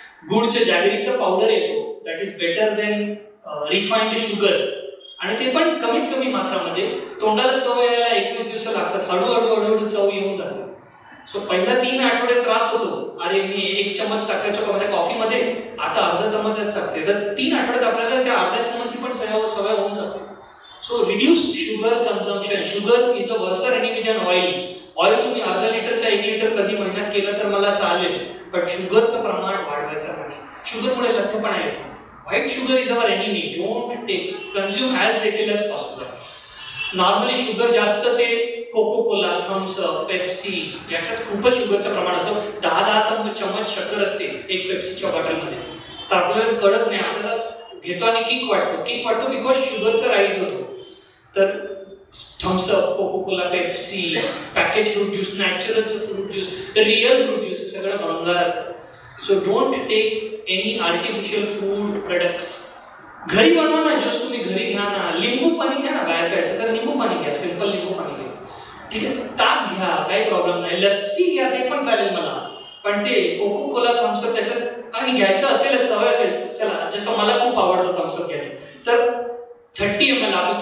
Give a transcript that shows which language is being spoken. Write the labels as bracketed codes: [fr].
[mr] गुडचं जॅगरीचं powder येतो, [en] that is better than refined sugar, [mr] आणि ते पण कमीत कमी मात्रामध्ये. तोंडाला चव यायला 21 दिवस लागतात, हळूहळू चव येऊन जाते. सो पहिला 3 आठवडे त्रास होतो, अरे मी 1 चमच टाकायचो का माझ्या कॉफीमध्ये, आता अर्धा चमचच टाकते, तर 3 आठवड्यात आपल्याला त्या अर्ध्या चमची पण सवय होऊन जाते. [en] So reduce sugar consumption. Sugar is a worser enemy than oil. [mr] Oil तुम्ही अर्धा लिटरचा 1 लिटर कधी महिन्यात केलं तर मला चालेल, पण शुगरचं प्रमाण वाढवायचं नाही. शुगरमुळे लठ्ठपणा येतो. [en] White sugar is our enemy. Don't take, consume as little as possible. [mr] Normally sugar जास्त ते cocoa Cola, Thums up, Pepsi याच्यात खूपच शुगरचं प्रमाण असतं. 10 चम्मच शक्कर असते एक पेप्सीच्या बॉटलमध्ये. तर आपल्याला कळत नाही, आपल्याला घेतो आणि किक वाटतो बिकॉज शुगरचा राईज होतो. तर Thums up, cocoa Cola, Pepsi, package fruit juice, natural fruit juice, real fruit juice, हे सगळं भंगार असतं. [en] So don't take any artificial food products. [mr] घरी बनवा ना ज्यूस, तुम्ही घरी घ्या ना. लिंबू पाणी घ्या ना, बाहेर प्यायचं तर लिंबू पाणी घ्या, सिंपल लिंबू पाणी घ्या, ठीक आहे. ताक घ्या, काही प्रॉब्लेम नाही. लस्सी घ्या, ते पण चालेल मला, पण ते कोको कोला, थम्सअप त्याच्यात आणि घ्यायचं असेल, सवय असेल, चला जसं मला खूप आवडतं थम्सअप घ्यायचं, तर 30 ml.